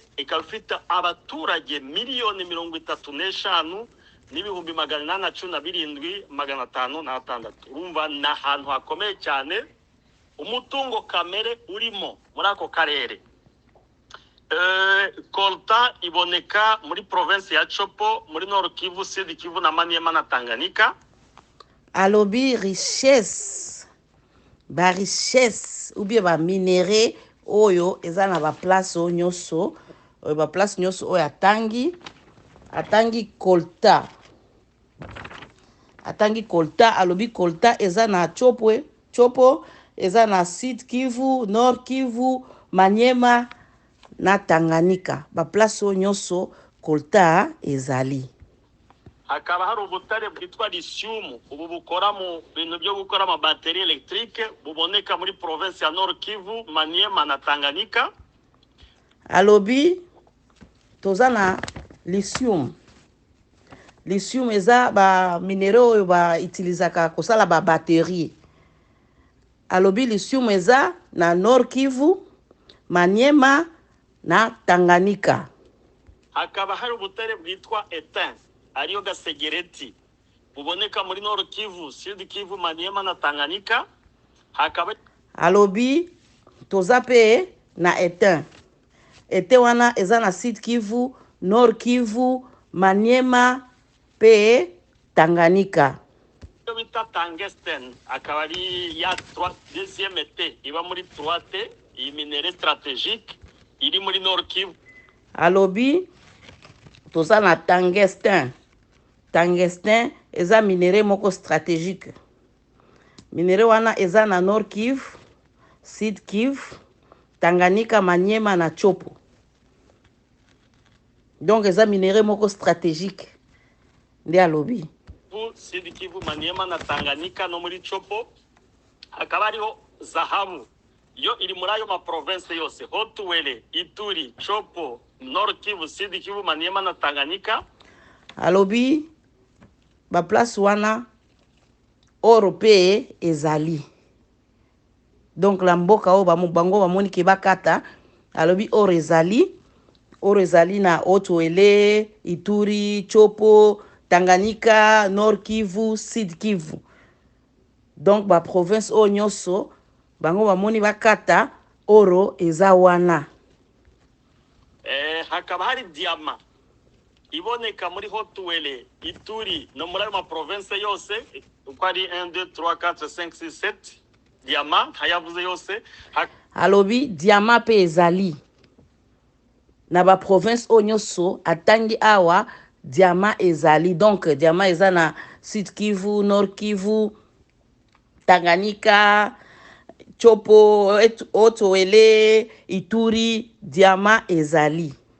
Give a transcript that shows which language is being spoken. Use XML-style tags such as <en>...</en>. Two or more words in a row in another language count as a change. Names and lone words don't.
<rw>Ikaba ifite abaturage miliyoni 35 n'ibihumbi 817,506. Urumva na ahantu hakomeye cyane umutungo kamere urimo muri ako karere. Coltan iboneka muri province ya Chopo, muri Nord Kivu, Sud Kivu na Maniema na Tanganyika.</rw> <ln>Alobi richesse</ln> <fr>ou bien</fr> <ln>ba minéraux oyo ezana ba place nyonso oyo atangi coltan alobi coltan ezana Chopo ezana Sud Kivu, Nord Kivu, Maniema na Tanganyika ba place nyonso coltan ezali.</ln> <rw>Hakaba hari ubutare bwitwa lithium ubu bukora mu bintu byo gukora ama</rw> <fr>batterie électrique</fr> <rw>buboneka muri province ya Nord Kivu, Maniema na Tanganyika.</rw> <ln>Alobi tozana lithium eza ba minéraux oyo ba utilizaka kosala ba batterie. Alobi lithium eza na Nord Kivu, Maniema na Tanganyika.</ln> <rw>Hakaba hari ubutare bwitwa étain ariyo gasegereti buboneka muri Nord Kivu, Sud Kivu, Maniema na Tanganyika. Hakaba</rw> <ln>alobi toza pe na étain wana eza na Sud Kivu, Nord Kivu, Maniema pe Tanganyika.</ln> <rw>bita tungsten akaba ari ya</rw> <fr>deuxième été</fr> <rw>iba muri 3T, iyi minere stratégique iri muri Nord Kivu.</rw> <ln>Alobi toza na tungsten eza minere moko stratégique. Minere wana eza na Nord Kivu, Sud Kivu, Tanganyika, Maniema na Chopo. Donc eza minere moko stratégique nde alobi.</ln> <rw>Sud Kivu, Maniema na Tanganyika no muri Chopo. Hakaba hariho zahabu yo iri muri ayo ma province yose: Haut-Uele, Ituri, Chopo, Nord Kivu, Sud Kivu, Maniema na Tanganyika.</rw> <ln>Alobi ba place wana oro pe ezali. Donc la mboka o bango bamoni ke bakata alobi oro ezali na Haut-Uele, Ituri, Chopo, Tanganyika, Nord Kivu, Sud Kivu. Donc ba province o nyonso bango bamoni bakata oro eza wana.</ln> <rw>Hakaba hari diama iboneka muri Haut-Uele, Ituri no muri ma province yose uko ari 1 2 3 4 5 6 7 diama hayavuze yose.</rw> <ln>Alobi diama pe ezali. na ba province onyoso atangi awa diamant ezali. Donc diamant eza na Sud Kivu, Nord Kivu, Tanganyika, Chopo, Otoele, Ituri, diamant ezali.</ln>